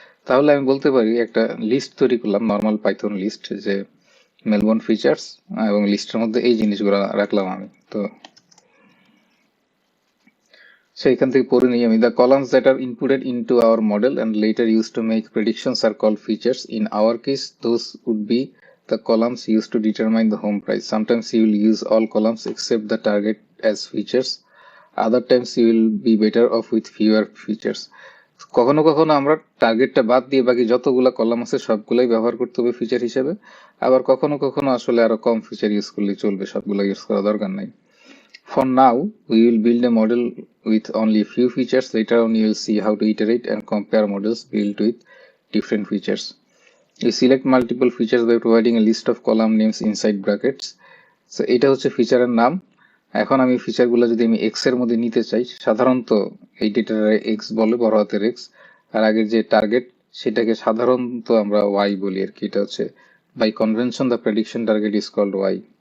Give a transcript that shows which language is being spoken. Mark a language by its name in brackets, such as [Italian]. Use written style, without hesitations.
[Bangla] তাহলে আমি বলতে পারি একটা লিস্ট তৈরি করলাম, নর্মাল পাইথন লিস্ট, যে মেলবোর্ন ফিচার্স, এবং লিস্টের মধ্যে এই জিনিসগুলো রাখলাম আমি। তো সেইখান থেকে পড়ে নিই আমি, [English] The columns that are inputted into our model and later used to make predictions are called features. In our case, those would be the columns used to determine the home price. Sometimes you will use all columns except the target as features. Other times you will be better off with fewer features. [Bangla] কখনো কখনো আমরা টার্গেটটা বাদ দিয়ে বাকি যতগুলো column আছে সবগুলাই ব্যবহার করতে হবে ফিচার হিসেবে, আবার কখনো কখনো আসলে আরো কম ফিচার ইউজ করলে চলবে, সবগুলো ইউজ করা দরকার নাই। [English] For now, we will build a model with only a few features. Later on, you will see how to iterate and compare models built with different features. You select multiple features by providing a list of column names inside brackets. [Bangla] So এটা হচ্ছে ফিচারের নাম। এখন আমি ফিচারগুলো যদি আমি x এর মধ্যে নিতে চাই, সাধারণত এই ডেটাটারে এক্স বলে, বড় হাতের এক্স, আর আগের যে টার্গেট সেটাকে সাধারণত আমরা ওয়াই বলি আর কি। এটা হচ্ছে [English] By convention the prediction target is called Y.